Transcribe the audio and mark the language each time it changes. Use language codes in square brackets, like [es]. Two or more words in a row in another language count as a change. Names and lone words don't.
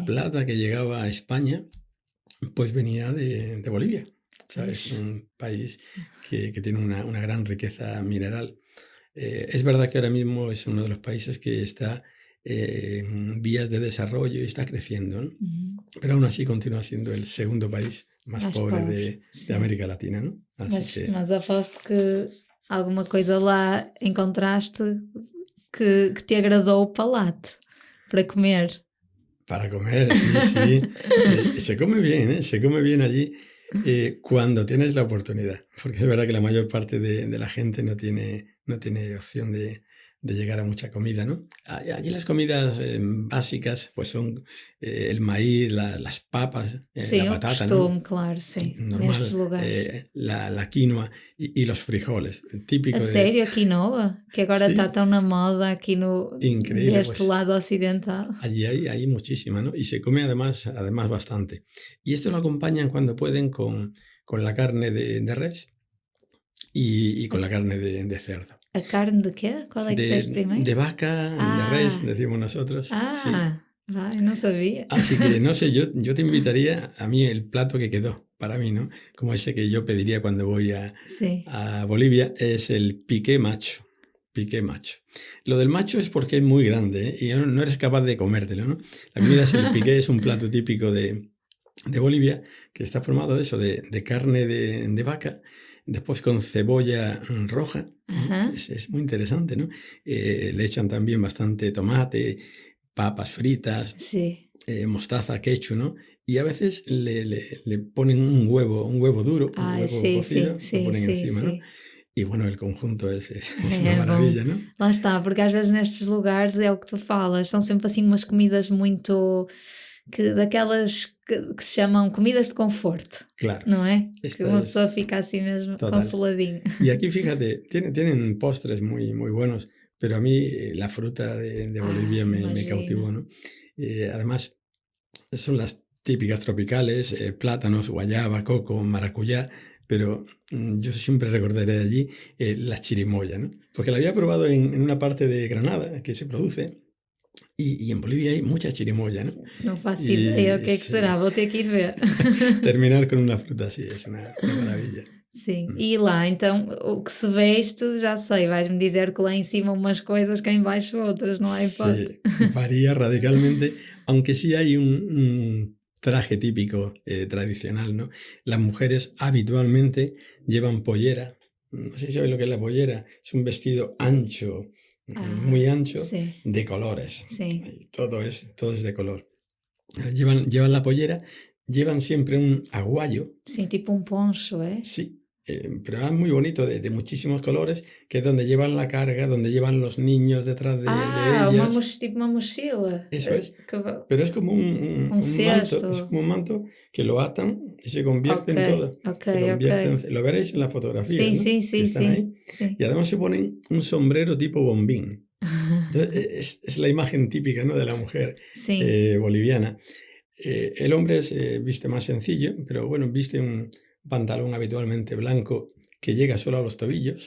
[es] plata que llegaba a España, pues venía de Bolivia. ¿Sabes? [pt] Pois. [es] Un país que tiene una gran riqueza mineral. Es verdad que ahora mismo es uno de los países que está en vías de desarrollo y está creciendo, ¿no? Pero aún así continúa siendo el segundo país más [pt] Mais pobre [es] pobre, de [pt] sim. [es] América Latina, ¿no? Así [pt] Mas, que mas aposto que alguma coisa lá encontraste que te agradou o palato para comer. [es] para comer, sí, sí. Se come bien, ¿eh? Se come bien allí cuando tienes la oportunidad. Porque es verdad que la mayor parte de la gente no tiene opción de llegar a mucha comida, ¿no? Allí las comidas básicas pues son el maíz, las papas, la [pt] Sim, o [es] patata, ¿no? [pt] costume, claro, sim, nestes [es] Normal, [pt] lugares. [es] la quinoa y los frijoles, [pt] A [es] típico de... [pt] sério, a quinoa? Que agora está [es] Sí, [pt] tão na moda aqui no, [es] increíble, [pt] deste [es] pues [pt] lado ocidental. [es] allí hay muchísima, ¿no? Y se come además bastante. Y esto lo acompañan cuando pueden con la carne de res y con la carne de cerdo. [pt] A carne de quê? Qual é que disseste [es] De [pt] primeiro? [es] vaca, de res, [pt] Ah, [es] decimos nosotros, sí. [pt] vai, não sabia. [es] Así que no sé, yo te invitaría a mí el plato que quedó para mí, ¿no? Como ese que yo pediría cuando voy [pt] Sim. [es] a Bolivia, es el piqué macho. Piqué macho. Lo del macho es porque es muy grande, ¿eh? Y no eres capaz de comértelo, ¿no? La comida es el piqué, es un plato típico de Bolivia que está formado eso de carne de vaca, después con cebolla roja, ¿no? [pt] Aham, [es] Es muy interesante, ¿no? Le echan también bastante tomate, papas fritas, [pt] sim. [es] mostaza, ketchup, ¿no? Y a veces le ponen un huevo duro, un [pt] Ai, [es] huevo [pt] sim, sim, [es] cocido, lo [pt] sim, [es] ponen [pt] sim, [es] encima, ¿no? [pt] sim. [es] Y bueno, el conjunto es una [pt] É bom. [es] maravilla, ¿no? [pt] Lá está, porque às vezes nestes lugares é o que tu falas, são sempre assim umas comidas muito daquelas que se chamam comidas de conforto, [es] Claro, [pt] não é? Que [es] esta [pt] uma [es] es [pt] pessoa fica assim mesmo [es] total. [pt] consoladinha. [es] Y aquí, fíjate, tienen postres muy buenos, pero a mí la fruta de Bolivia me cautivó, [pt] Imagina. [es] ¿no? Además, son las típicas tropicales, plátanos, guayaba, coco, maracuyá, pero yo siempre recordaré de allí la chirimoya, ¿no? Porque la había probado en una parte de Granada que se produce y en Bolivia hay mucha chirimoya, ¿no? [pt] Não faço ideia o [es] Y [pt] que é que será, vou ter que ir ver. [es] terminar con una fruta así es una maravilla. [pt] Sim, e lá então o que se veste, já sei, vais-me dizer que lá em cima umas coisas, cá em baixo outras, não há hipótese. [es] Se varía radicalmente, aunque sí hay un traje típico tradicional, ¿no? Las mujeres habitualmente llevan pollera. No sé si sabes lo que es la pollera. Es un vestido ancho, muy ancho, [pt] Sim, [es] de colores. [pt] sim. [es] Y todo es de color. Llevan la pollera, llevan siempre un aguayo, [pt] Sim, tipo um poncho, é? [es] sí, pero es muy bonito, de muchísimos colores, que es donde llevan la carga, donde llevan los niños detrás de ellas. [pt] Tipo uma mochila. [es] Eso es. [pt] Que [es] Pero es como [pt] um [es] un manto, es [pt] cesto. [es] como un manto que lo atan y se convierte [pt] Ok, [es] en todo. [pt] ok, [es] Se convierte [pt] ok. [es] lo veréis en las fotografías, [pt] Sim, [es] ¿no? [pt] sim, [es] Que [pt] sim, [es] están [pt] sim, [es] ahí. [pt] sim. [es] Y además se ponen un sombrero tipo bombín. Entonces, es la imagen típica, ¿no? De la mujer [pt] Sim. [es] boliviana. El hombre se viste más sencillo, pero bueno, viste un pantalón habitualmente blanco que llega solo a los tobillos.